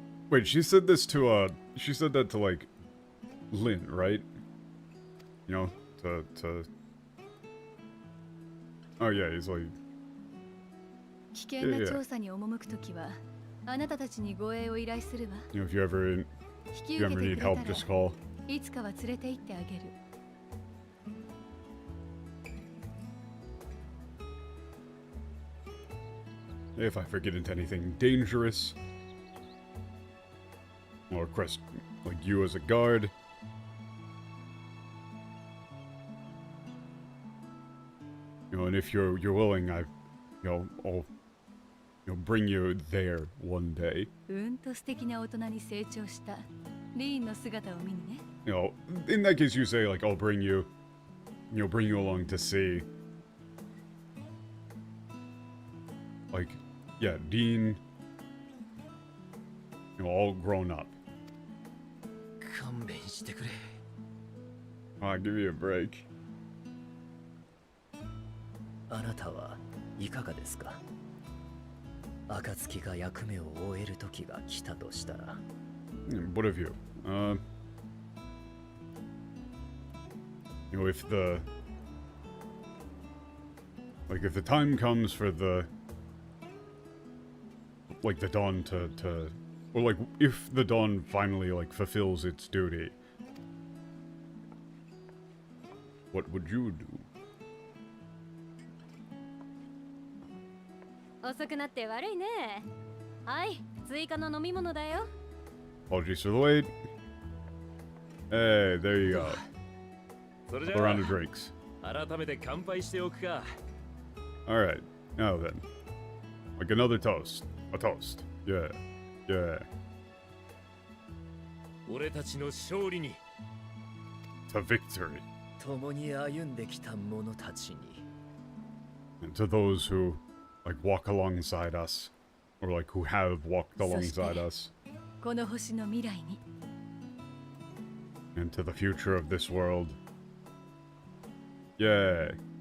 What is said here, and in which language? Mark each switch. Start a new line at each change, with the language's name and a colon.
English: Wait, she said this to she said that to like Lynn, right? You know, to oh yeah, he's like
Japanese: 危険な調査に赴くときは、あなたたちに護衛を依頼するわ。
English: you know, if you ever need help, just call.
Japanese: いつかは連れて行ってあげる。
English: If I forget into anything dangerous, or request like you as a guard. and if you're willing, I'll bring you there one day.
Japanese: うんと素敵な大人に成長したリーンの姿を見にね。
English: In that case, you say like, I'll bring you along to see. Like, yeah, Dean, all grown up.
Japanese: 勘弁してくれ。
English: I'll give you a break.
Japanese: あなたはいかがですか？暁が役目を終える時が来たとしたら。
English: What of you? If the time comes for the dawn to or like if the dawn finally like fulfills its duty, what would you do?
Japanese: 遅くなって悪いね。はい、追加の飲み物だよ。
English: Apologies for the wait. Hey, there you go. A round of drinks.
Japanese: 改めて乾杯しておくか。
English: Alright, now then. Like another toast. A toast. Yeah. Yeah.
Japanese: 俺たちの勝利に。
English: To victory.
Japanese: 共に歩んできた者たちに。
English: And to those who, like, walk alongside us. Or, like, who have walked alongside us.
Japanese: この星の未来に。
English: And to the future of this world. Yay.